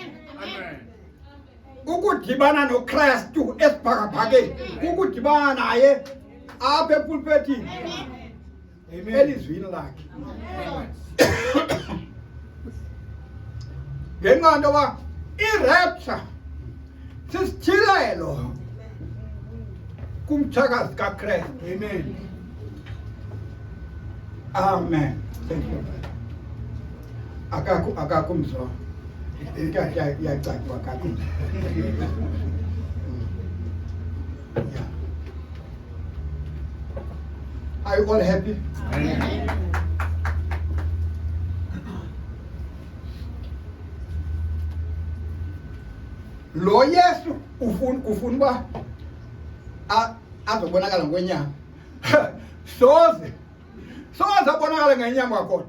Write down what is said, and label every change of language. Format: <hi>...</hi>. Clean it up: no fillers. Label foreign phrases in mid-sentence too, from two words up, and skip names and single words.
<xh>Ukudibana noKristu esibhakabhakeni ukudibana naye apha epulpetini elizwini lakhe. Ngenxa yoba irapture sisithilelo kumthakazi kaKristu. Amen.</xh> <en>Amen. Thank you.</en> <xh>Akakho mzwa. Yacacwa akakho.</xh> <en>Yeah. Are you all happy?</en> <xh>Amen. Lo Yesu ufuna ba azobonakala ngokwenyama. Soze abonakala ngenyama yakho.</xh>